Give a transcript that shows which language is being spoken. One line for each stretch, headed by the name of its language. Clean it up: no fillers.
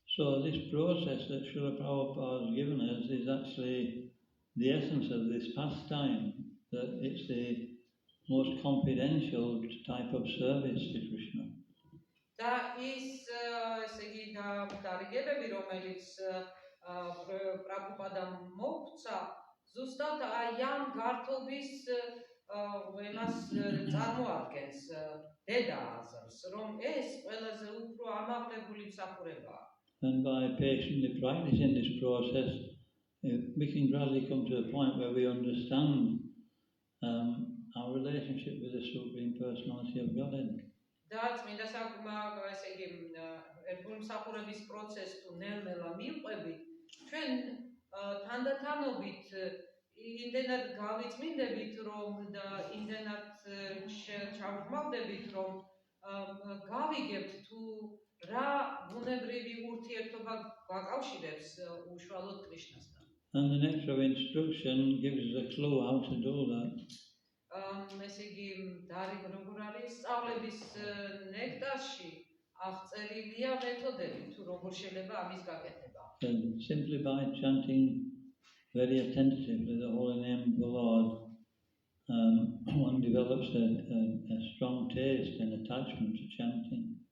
English: So this process that Srila Prabhupada has given us is actually the essence of this pastime, that it's the most confidential type of service to Krishna.
Georgian: და ის ესე იგი დარიგებები, რომელიც პრაბჰუპადამ მოგვცა, ზუსტად აი ამ გართობის იმას წარმოადგენს დედა აზრს, რომ ეს ყველაზე უფრო ამაღლებული მსახურებაა.
English: And by patiently practicing this process, we can gradually come to a point where we understand our relationship with the Supreme Personality of Godhead.
Georgian: და წმინდა ესე იგი ერთგული მსახურების პროცესს თუ ნელ-ნელა მივყვებით, ჩვენ თანდათანობით იმდენად გავიწმინდებით, რომ და იმდენად ჩავხმავდებით, რომ გავიგებთ თუ რა ბუნებრივი ურთიერთობა გვაკავშირებს უშუალოდ კრიშნასთან.
English: And the nectar of instruction gives us a clue how to do that.
Georgian: ესე იგი, როგორ არის სწავლების ნექტარში აღწერილია მეთოდები თუ როგორ შეიძლება ამის გაკეთება.
English: And simply by chanting very attentively the holy name of the Lord, one develops a strong taste and attachment to chanting.